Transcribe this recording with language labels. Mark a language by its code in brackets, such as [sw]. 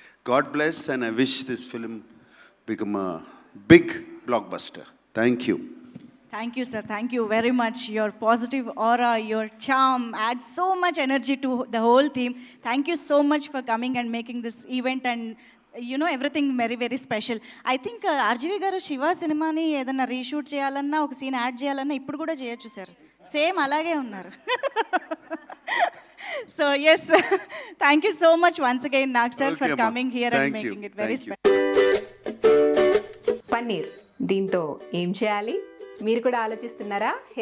[en] God bless, and I wish this film become a big blockbuster. Thank you. Thank you, sir. Thank you very much. Your positive aura, your charm adds so much energy to the whole team. Thank you so much for coming and making this event and everything very very special. I think [te] RGV garu Shiva సినిమాని ఏదైనా reshoot చేయాలన్నా, ఒక scene add చేయాలన్నా ఇప్పుడు కూడా చేయొచ్చు sir. Same అలాగే ఉన్నారు. [en] So yes, thank you so much once again, Nag sir, for coming here and making it very special. [te] Paneer దీంతో ఏం చేయాలి మీరు కూడా ఆలోచిస్తున్నారా?